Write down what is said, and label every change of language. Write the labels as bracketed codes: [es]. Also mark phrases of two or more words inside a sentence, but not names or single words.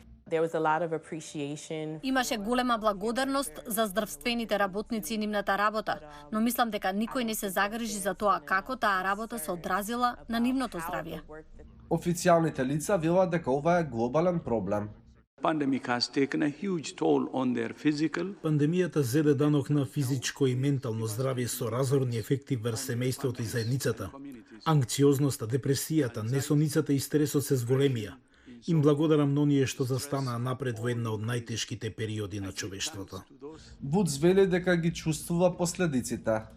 [mk] Имаше голема благодарност за здравствените работници и нивната работа, но мислам дека никој не се загрижи за тоа како таа работа се одразила на нивното здравје. Официјалните лица велат дека ова е глобален проблем. [en] Pandemic has taken a huge toll on their physical. [mk] Пандемијата зеде данок на физичко и ментално здравје со разорни ефекти врз семејството и заедницата. Анксиозноста, депресијата, несоницата и стресот се зголемија. Им благодарам на оние што застанаа напред во една од најтешките периоди на човештвото. Вудс вели дека ги чувствува последиците.